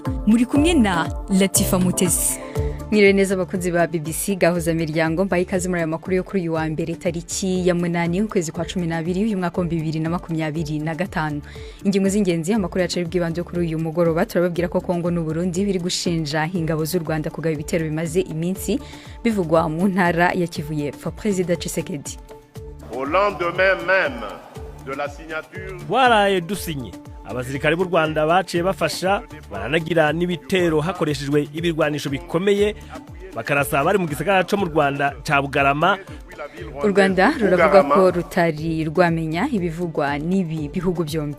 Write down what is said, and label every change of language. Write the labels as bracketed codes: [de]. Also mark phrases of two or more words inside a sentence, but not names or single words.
[rw] Muri kumwe na Latifa Mutesi. Mwiriwe neza abakunzi ba BBC gahuza miryango, mbaye ikaze muri aya makuru yo kuri uyu wa mbere tariki ya 8 ukwezi kwa 12 uyu mwaka wa 2025. Ingingo z'ingenzi amakuru yacu y'ubwibanze kuri uyu mugoroba turababwira ko Kongo n'u Burundi biri gushinja ingabo z'u Rwanda kugaba ibitero bimaze iminsi bivugwa mu ntara ya Kivu y'Epfo. [fr] President Tshisekedi au lendemain même de la signature [rn] waraye dusinye abasirikare b'u Rwanda baciye bafasha baranagira n'ibitero hakoreshejwe ibirwanisho bikomeye bakarasa bari mu gisagara cyo mu Rwanda ca Bugarama. [rw] U Rwanda ruravuga ko rutari rwamenya ibivugwa n'ibi bihugu byombi.